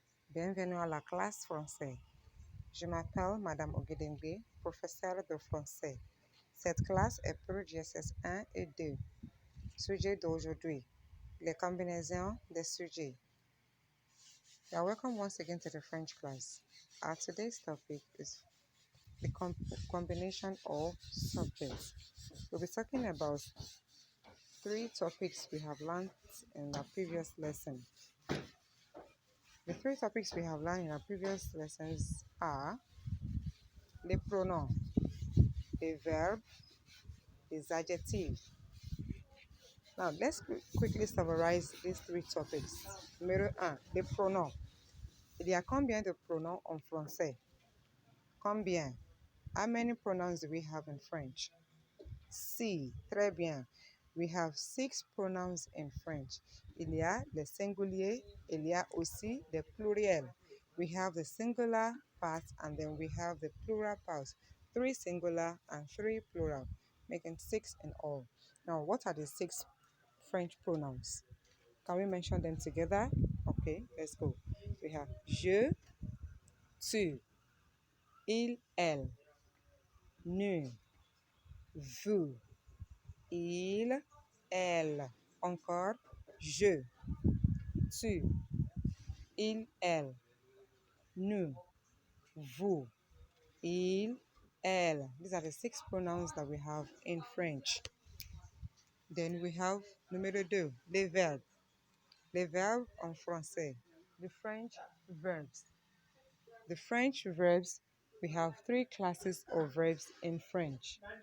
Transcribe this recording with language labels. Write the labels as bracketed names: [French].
[French] Bienvenue à la classe français. Je m'appelle Madame Ogedengbe, professeure de français. Cette classe est pour Jss1 et 2. Sujet d'aujourd'hui, les combinaisons des sujets. [English] You are welcome once again to the French class. Our today's topic is the combination of subjects. We'll be talking about three topics we have learned in our previous lesson. The three topics we have learned in our previous lessons are [French] les pronoms, les verbes, les adjectifs. [English] Now, let's quickly summarize these three topics. [French] Numéro 1, les pronoms. Il y a combien de pronoms en français? Combien? [English] How many pronouns do we have in French? [French] Si, très bien. [English] We have 6 pronouns in French. [French] Il y a les singuliers, il y a aussi les pluriels. [English] We have the singular part and then we have the plural part. 3 singular and 3 plural, making 6 in all. Now, what are the 6 French pronouns? Can we mention them together? Okay, let's go. We have [French] je, tu, il, elle, [English] nous, vous, il, elle. [French] Encore, je, tu, il, elle, nous, vous, il, elle. [English] These are the 6 pronouns that we have in French. Then we have [French] numéro 2, les verbes. Les verbes en français. [English] The French verbs. The French verbs, we have 3 classes of verbs in French.